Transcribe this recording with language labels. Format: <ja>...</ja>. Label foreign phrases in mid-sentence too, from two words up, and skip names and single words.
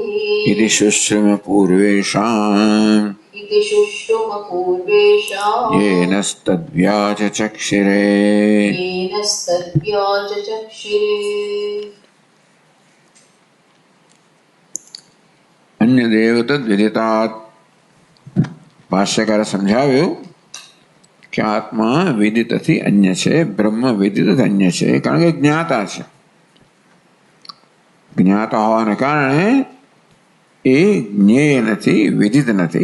<sa>इति शुश्रुम पूर्वेषाम् इति शुश्रुम पूर्वेषाम् येनस्तद्व्याचचक्षिरे येन सद्व्याचचक्षिरे। अन्यदेव तद्विदितात्।</sa> <gu>ભાષ્યકારે સમજાવ્યું કે આત્મા વિદિતથી અન્ય છે, બ્રહ્મ વિદિત અન્ય છે, કારણ કે જ્ઞાતા છે. જ્ઞાતા હોવાને કારણે એ જ્ઞેય નથી, વિદિત નથી.</gu>